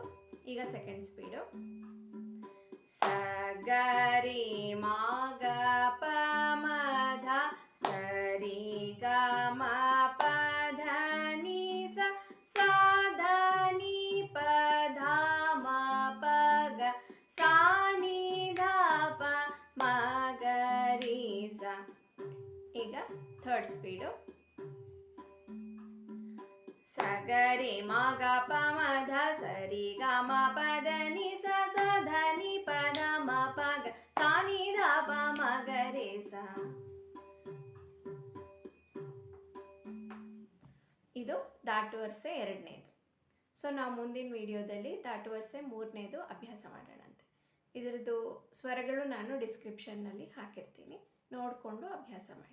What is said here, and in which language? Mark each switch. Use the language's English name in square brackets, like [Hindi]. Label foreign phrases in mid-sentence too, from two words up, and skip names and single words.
[Kannada] ಈಗ [English] second speed. [Kannada] ಸ ಗ ರಿ ಮ ಗ ಪ ಮ ಧ ಸ ರಿ ಗ ಮ ಪ ಧ ni ಸ ಸ ಧ ni ಪ ಧ ಮ ಪ ಗ ಸಾ ni ಧ ಪ ಮ ಗ ರಿ ಸ. ಈಗ [English] third speed. [Kannada] ಸ ಗ ರಿ ಮ ಗ ಪ ಮ ಧ ಸ ರಿ ಗ ಮ ಪ ಧ ni ಸ ಸ ಧ ni ಪ ಧ ಮ ಪ ಗ ಸಾ ni ಧ ಪ ಮ ಗ ರೆ ಸ. ಇದು ದಾಟುವರ್ಸೆ ಎರಡನೇದು. ಸೊ ನಾವು ಮುಂದಿನ ವಿಡಿಯೋದಲ್ಲಿ ದಾಟುವರ್ಸೆ ಮೂರನೇದು ಅಭ್ಯಾಸ ಮಾಡೋಣಂತೆ. ಇದರದ್ದು ಸ್ವರಗಳು ನಾನು ಡಿಸ್ಕ್ರಿಪ್ಷನ್ನಲ್ಲಿ ಹಾಕಿರ್ತೀನಿ, ನೋಡಿಕೊಂಡು ಅಭ್ಯಾಸ ಮಾಡಿ.